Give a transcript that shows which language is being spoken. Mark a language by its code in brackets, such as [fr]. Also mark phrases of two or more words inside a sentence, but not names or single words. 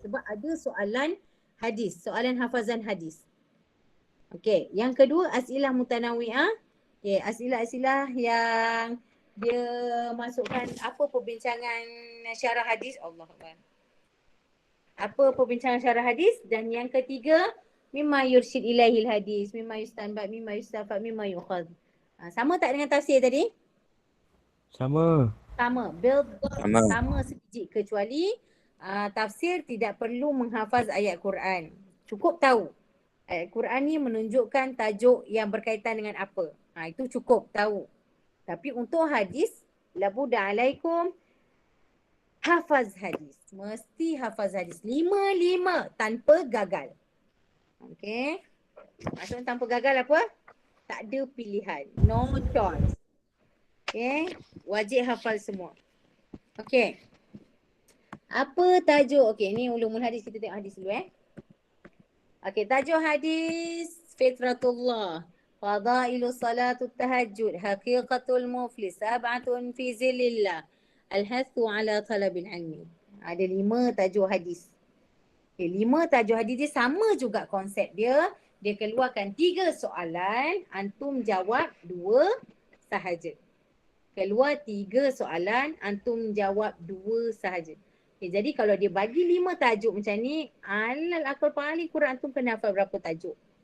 [ms] Sebab ada soalan hafazan hadis. Okay, yang kedua [ar] أسئلة متنوعة. [ms] Okay, asilah yang dia masukkan apa perbincangan syarah hadis. [ar] الله أكبر. [ms] Apa perbincangan syarah hadis. Dan yang ketiga, [ar] مما يرشد إليه الحديث، مما يستنبط، مما يستفاد، مما يؤخذ. [ms] Sama tak dengan tafsir tadi? Sama sebiji, kecuali tafsir tidak perlu menghafaz ayat Quran. Cukup tahu ayat Quran ni menunjukkan tajuk yang berkaitan dengan apa. Itu cukup tahu. Tapi untuk hadis, [ar] لا بد عليكم [ms] hafaz hadis. Mesti hafaz hadis. 5 tanpa gagal. Okey. Maksudnya tanpa gagal apa? Tak ada pilihan. [en] No choice. [ms] Okey. Wajib hafal semua. Okey. Apa tajuk? Okey, ni [ar] علوم الحديث. [ms] Kita tengok hadis dulu Okey, tajuk hadis Fitratullah. Fadailu salatul tahajud. Haqiqatul muflis. Sab'atun fi zilillah. Al-hathu ala talabil ilmi. Ada 5 tajuk hadis. Okay, 5 tajuk hadis dia sama juga konsep dia. Dia keluarkan 3 soalan, antum jawab 2 sahaja. Keluar 3 soalan, antum jawab 2 sahaja. Okay, jadi kalau dia bagi 5 tajuk macam ni, [ar] على الأقل [ms] paling kurang antum kena hafal berapa tajuk?